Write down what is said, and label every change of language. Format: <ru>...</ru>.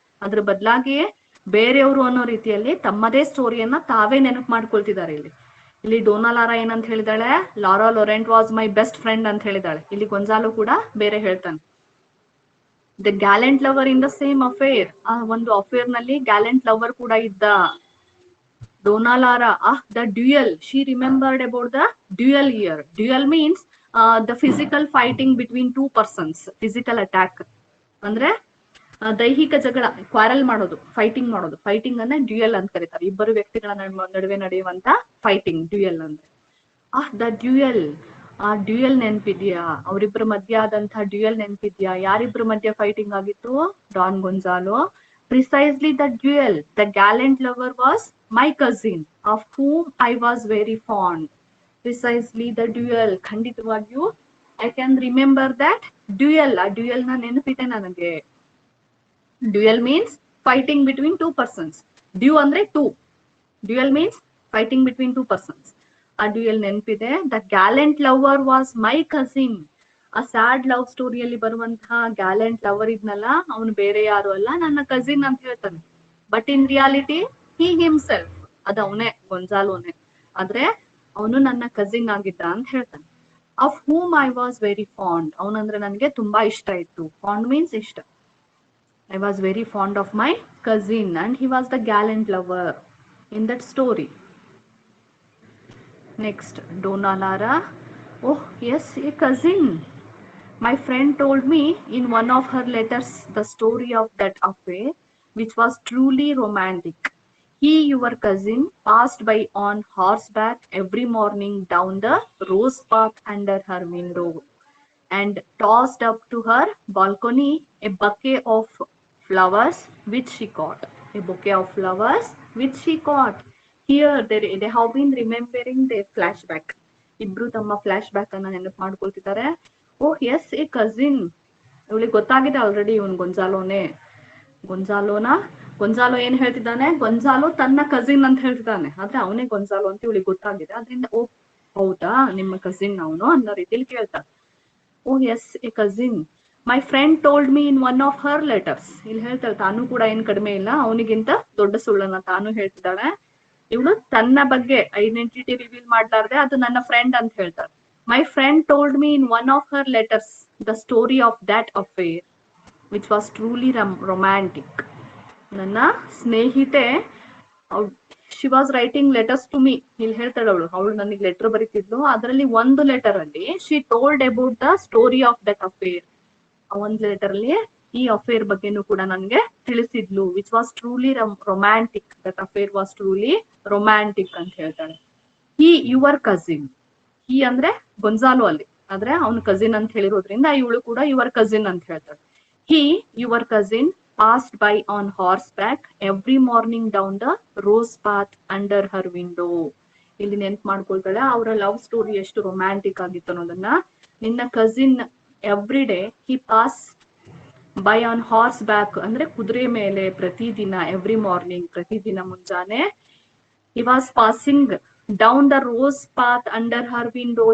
<kn>ಅದ್ರ ಬದಲಾಗಿ ಬೇರೆಯವರು ಅನ್ನೋ ರೀತಿಯಲ್ಲಿ ತಮ್ಮದೇ ಸ್ಟೋರಿಯನ್ನ ತಾವೇ ನೆನಪು ಮಾಡ್ಕೊಳ್ತಿದ್ದಾರೆ. ಇಲ್ಲಿ ಡೋನಾ ಲಾರಾ ಏನಂತ ಹೇಳಿದಾಳೆ,</kn> <en>Laura Llorente was my best friend</en> <kn>ಅಂತ ಹೇಳಿದಾಳೆ. ಇಲ್ಲಿ ಗೊಂಜಾಲು ಕೂಡ ಬೇರೆ ಹೇಳ್ತಾನೆ.</kn> <en>the gallant lover in the same affair,</en> <kn>ಆ ಒಂದು ಅಫೇರ್ ನಲ್ಲಿ ಗ್ಯಾಲೆಂಟ್ ಲವರ್ ಕೂಡ ಇದ್ದ.</kn> <en>Dona Laura, the duel, she remembered about the duel here. Duel means the physical fighting between two persons, physical attack.</en> <kn>ಅಂದ್ರೆ ದೈಹಿಕ ಜಗಳ, ಕ್ವಾರಲ್ ಮಾಡೋದು, ಫೈಟಿಂಗ್ ಮಾಡೋದು. ಫೈಟಿಂಗ್ ಅನ್ನ ಡ್ಯೂಯಲ್ ಅಂತ ಕರೀತಾರೆ. ಇಬ್ಬರು ವ್ಯಕ್ತಿಗಳ ನಡುವೆ ನಡೆಯುವಂತ ಫೈಟಿಂಗ್ ಡ್ಯೂಯಲ್ ಅಂದ್ರೆ. ದ ಡ್ಯೂಯಲ್, ಆ ಡ್ಯೂಯಲ್ ನೆನ್ಪಿದ್ಯಾ? ಅವರಿಬ್ಬರ ಮಧ್ಯ ಆದಂತಹ ಡ್ಯೂಯಲ್ ನೆನ್ಪಿದ್ಯಾ? ಯಾರಿಬ್ರ ಮಧ್ಯ ಫೈಟಿಂಗ್ ಆಗಿತ್ತು? Don Gonzalo.</kn> <en>Precisely the duel. The gallant lover was my cousin, of whom I was very fond. Precisely the duel.</en> <kn>ಖಂಡಿತವಾಗಿಯೂ</kn> <en>I can remember that duel.</en> <kn>ಆ duel ನ ನೆನಪಿದೆ ನನಗೆ.</kn> <en>Duel means fighting between two persons. Due ಅಂದ್ರೆ two. Duel means fighting between two persons.</en> <kn>ಆ duel ನೆನಪಿದೆ.</kn> <en>The gallant lover was my cousin.</en> <kn>ಆ sad love ಸ್ಟೋರಿಯಲ್ಲಿ ಬರುವಂತಹ ಗ್ಯಾಲೆಂಟ್ ಲವರ್ ಇದ್ನಲ್ಲ, ಅವನು ಬೇರೆ ಯಾರು ಅಲ್ಲ, ನನ್ನ ಕಸಿನ್ ಅಂತ ಹೇಳ್ತಾನೆ.</kn> <en>but in reality he himself,</en> <kn>ಅದ ಅವನೇ, ಗೊಂಜಾಲೋನೆ. ಆದ್ರೆ ಅವನು ನನ್ನ ಕಸಿನ್ ಆಗಿದ್ದ ಅಂತ ಹೇಳ್ತಾನೆ.</kn> <en>of whom I was very fond,</en> <kn>ಅವನಂದ್ರೆ ನನಗೆ ತುಂಬಾ ಇಷ್ಟ ಇತ್ತು. ಫಾಂಡ್ ಮೀನ್ಸ್ ಇಷ್ಟ.</kn> <en>I was very fond of my cousin and he was the gallant lover in that story. Next Dona Lara. Oh yes, a cousin. My friend told me in one of her letters the story of that affair, which was truly romantic. He, your cousin, passed by on horseback every morning down the rose path under her window and tossed up to her balcony a bouquet of flowers which she caught. A bouquet of flowers which she caught. Here they have been remembering their flashback.</en> <kn>ಇಬ್ರು ತಮ್ಮ flash back ಅನ್ನ ನೆನಪು ಮಾಡ್ಕೊಳ್ತಿದ್ದಾರೆ.</kn> <en>Oh yes, a cousin.</en> <kn>ಇವಳಿಗೆ ಗೊತ್ತಾಗಿದೆ already ಇವನ್ ಗೊಂಜಾಲೋನೆ. Gonzalo ಏನ್ ಹೇಳ್ತಿದ್ದಾನೆ? Gonzalo ತನ್ನ cousin ಅಂತ ಹೇಳ್ತಿದ್ದಾನೆ. ಆದ್ರೆ ಅವನೇ ಗೊಂಜಾಲೋ ಅಂತ ಇವಳಿಗೆ ಗೊತ್ತಾಗಿದೆ. ಅದ್ರಿಂದ ಓ ಹೌದಾ, ನಿಮ್ಮ ಕಸಿನ್ ಅವನು ಅನ್ನೋ ರೀತಿಲಿ ಕೇಳ್ತಾನೆ.</kn> <en>Oh yes, a cousin. My friend told me in one of her letters.</en> <kn>ಇಲ್ಲಿ ಹೇಳ್ತಾಳೆ, ತಾನು ಕೂಡ ಏನ್ ಕಡಿಮೆ ಇಲ್ಲ, ಅವನಿಗಿಂತ ದೊಡ್ಡ ಸುಳ್ಳನ್ನ ತಾನು ಹೇಳ್ತಿದ್ದಾಳೆ. ಇವಳು ತನ್ನ ಬಗ್ಗೆ ಐಡೆಂಟಿಟಿ ರಿವೀಲ್ ಮಾಡ್ಲಾರ್ದೆ ಅದು ನನ್ನ ಫ್ರೆಂಡ್ ಅಂತ ಹೇಳ್ತಾಳೆ.</kn> <en>My friend told me in one of her letters the story of that affair, which was truly romantic.</en> <kn>ನನ್ನ ಸ್ನೇಹಿತೆ,</kn> <en>she was writing letters to me.</en> <kn>ಇಲ್ಲಿ ಹೇಳ್ತಾಳೆ ಅವಳು ನನಗೆ ಲೆಟರ್ ಬರೀತಿದ್ಲು. ಅದರಲ್ಲಿ ಒಂದು ಲೆಟರ್ ಅಲ್ಲಿ</kn> <en>she told about the story of that affair.</en> <kn>ಆ ಒಂದು ಲೆಟರ್ ಅಲ್ಲಿ ಈ ಅಫೇರ್ ಬಗ್ಗೆನೂ ಕೂಡ ನನಗೆ ತಿಳಿಸಿದ್ಲು.</kn> <en>Which was truly romantic. That affair was truly romantic</en> <kn>ಅಂತ ಹೇಳ್ತಾಳೆ.</kn> <en>He, your cousin.</en> <kn>ಹಿ ಅಂದ್ರೆ ಗೊಂಜಾಲೋ ಅಲ್ಲಿ, ಆದ್ರೆ ಅವನು ಕಸಿನ್ ಅಂತ ಹೇಳಿರೋದ್ರಿಂದ ಇವಳು ಕೂಡ ಯುವರ್ ಕಸಿನ್ ಅಂತ ಹೇಳ್ತಾಳೆ.</kn> <en>He, your cousin, passed by on horseback every morning down the rose path under her window.</en> <kn>ಇಲ್ಲಿ ನೆನ್ಪು ಮಾಡ್ಕೊಳ್ತಾಳೆ ಅವರ ಲವ್ ಸ್ಟೋರಿ ಎಷ್ಟು ರೊಮ್ಯಾಂಟಿಕ್ ಆಗಿತ್ತು ಅನ್ನೋದನ್ನ. ನಿನ್ನ cousin</kn> <en>every day he pass by on horseback</en> <kn>ಅಂದ್ರೆ ಕುದುರೆ ಮೇಲೆ ಪ್ರತಿದಿನ,</kn> <en>every morning</en> <kn>ಪ್ರತಿದಿನ ಮುಂಜಾನೆ.</kn> <en>He was passing down the rose path under her window.</en>